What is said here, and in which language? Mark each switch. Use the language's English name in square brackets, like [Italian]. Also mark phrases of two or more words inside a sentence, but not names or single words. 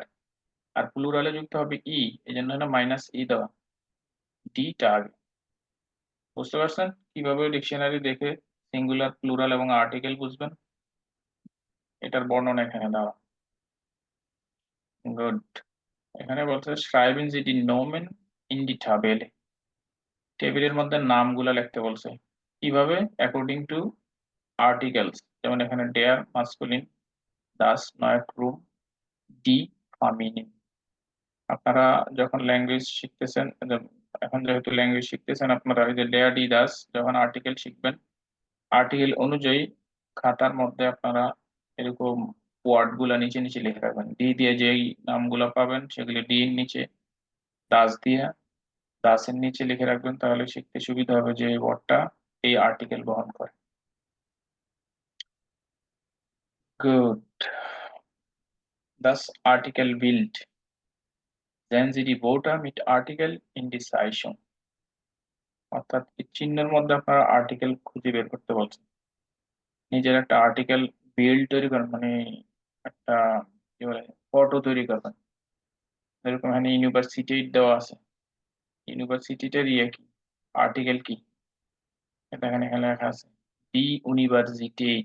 [Bangla] আর প্লুরালে যুক্ত হবে ই, এই জন্য হলো মাইনাস ই দেওয়া, [German] die Tag. [Bangla] বুঝতে পারছেন কিভাবে ডিকশনারি দেখে সিঙ্গুলার প্লুরাল এবং আর্টিকেল বুঝবেন, এটার বর্ণনা এখানে দেওয়া। গুড। এখানে বলছে [German] schreiben Sie die Nomen in die Tabelle, [Bangla] টেবিলের মধ্যে নামগুলা লিখতে বলছে। কিভাবে, [English] according to articles, [Bangla] যেমন এখানে [German] der maskulin, das Neutrum, die feminin. [Bangla] আপনারা যখন ল্যাঙ্গুয়েজ শিখতেছেন, এখন যেহেতু ল্যাঙ্গুয়েজ শিখতেছেন আপনারা, ওই যে [German] der die das [Bangla] যখন আর্টিকেল শিখবেন, আর্টিকেল অনুযায়ী খাতার মধ্যে আপনারা এরকম ওয়ার্ড গুলা নিচে নিচে লিখে রাখবেন। ডি দিয়ে যেই নামগুলা পাবেন সেগুলি ডি এর নিচে দাস দিয়ে, দাসের নিচে লিখে রাখবেন, তাহলে শিখতে সুবিধা হবে যে এই ওয়ার্ডটা এই আর্টিকেল বহন করে। গুড। [German] Das Artikel will. Sehen Sie die Wörter mit Artikel in die Zeichnung. [Bangla] অর্থাৎ এই চিহ্নের মধ্যে আপনারা আর্টিকেল খুঁজে বের করতে বলছেন। নিজের একটা [German] Artikel Bild [Bangla] তৈরি করেন, মানে একটা কি বলে ফটো তৈরি করবেন। যেরকম এখানে ইউনিভার্সিটি দেওয়া আছে, ইউনিভার্সিটিটার ইয়ে কি, আর্টিকেল কি, এটা এখানে এখানে লেখা আছে [German] die Universität.